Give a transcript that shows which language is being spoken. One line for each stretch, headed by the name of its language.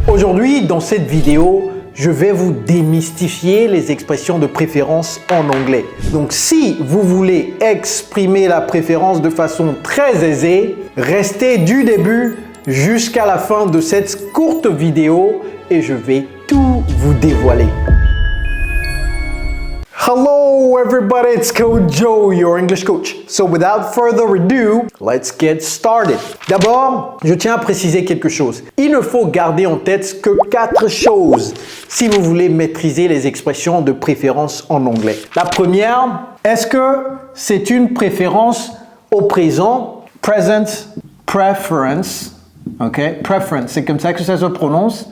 French: Aujourd'hui, dans cette vidéo, je vais vous démystifier les expressions de préférence en anglais. Donc si vous voulez exprimer la préférence de façon très aisée, restez du début jusqu'à la fin de cette courte vidéo et je vais tout vous dévoiler.
English: Hello everybody, it's Coach Joe, your English coach. So without further ado, let's get started.
French: D'abord, je tiens à préciser quelque chose. Il ne faut garder en tête que 4 choses si vous voulez maîtriser les expressions de préférence en anglais. La première, est-ce que c'est une préférence au présent?
English: Present preference.
French: Ok, preference, c'est comme ça que ça se prononce.